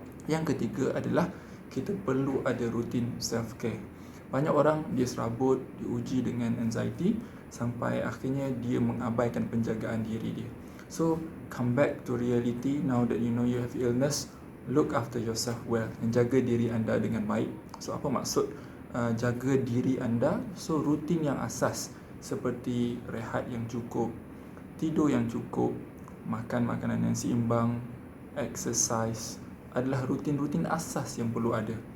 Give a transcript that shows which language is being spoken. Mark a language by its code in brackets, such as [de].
[ms] Yang ketiga adalah kita perlu ada rutin self-care. Banyak orang dia serabut, diuji dengan anxiety sampai akhirnya dia mengabaikan penjagaan diri dia. [en] So come back to reality now that you know you have illness. Look after yourself well [ms] dan jaga diri anda dengan baik. So apa maksud jaga diri anda? So rutin yang asas seperti rehat yang cukup, tidur yang cukup, makan makanan yang seimbang, exercise adalah rutin-rutin asas yang perlu ada.